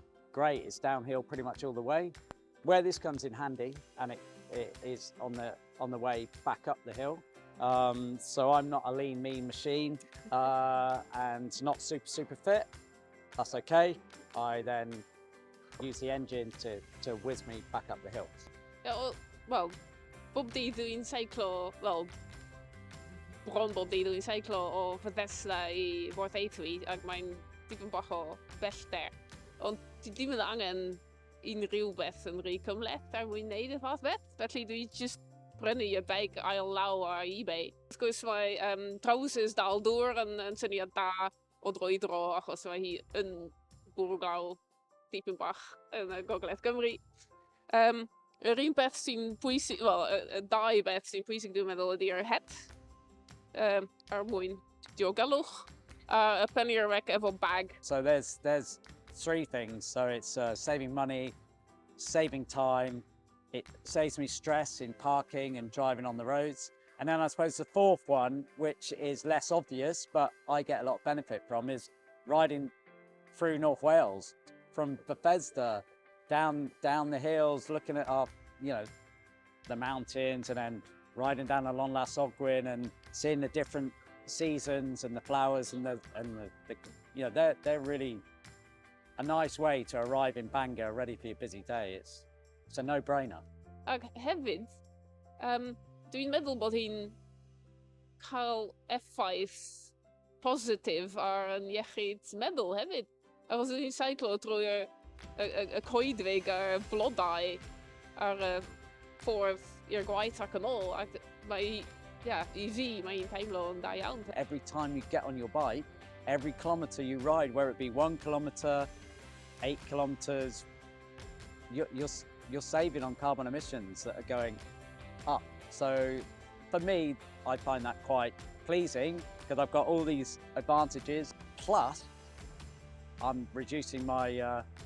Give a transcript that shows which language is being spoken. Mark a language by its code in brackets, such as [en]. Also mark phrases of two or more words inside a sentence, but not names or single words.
[en] Great, it's downhill pretty much all the way. Where this comes in handy, and it is on the way back up the hill. So I'm not a lean, mean machine and not super fit. That's okay. I then use the engine to whiz me back up the hill. [cy] Ja, wel, bob dydd dwi'n seiclo, wel, bron bob dydd dwi'n seiclo o Bethesda i Fort Eithwy, ac mae'n dipyn bach o bellter. Ond ti ddim yn angen unrhyw beth yn rhy cymleth er mwyn neud y fath beth, felly dwi just prynu y bag ail law ar eBay. Wrth gwrs mae trousers dal dŵr yn syniad da o droi dro, achos mae hi yn bwrw glaw dipyn bach yn y Gogledd Cymru. Yr un beth sy'n pwysig, wel, y dau beth sy'n pwysig dwi'n meddwl ydy'r het, er mwyn diogelwch, a penny rec efo bag. [en] So there's three things. So it's saving money, saving time, it saves me stress in parking and driving on the roads. And then I suppose the fourth one, which is less obvious, but I get a lot of benefit from, is riding through North Wales, from Bethesda down the hills, looking at our, the mountains, and then riding down the Long Las Ogwen and seeing the different seasons and the flowers and they're really a nice way to arrive in Bangor ready for your busy day. It's a no-brainer. [cy] Ac hefyd, dwi'n meddwl bod hi'n cael effaith positif ar yn iechyd meddwl hefyd. Achos dwi'n seiclo drwy y coedwig a'r blodau ar y ffordd i'r gwaith ac yn ôl. Ac mae, i fi, mae'n teimlo yn da iawn. [en] Every time you get on your bike, every kilometre you ride, whether it be 1 kilometre, 8 kilometres, you're saving on carbon emissions that are going up. So for me, I find that quite pleasing because I've got all these advantages, plus I'm reducing my global carbon emissions.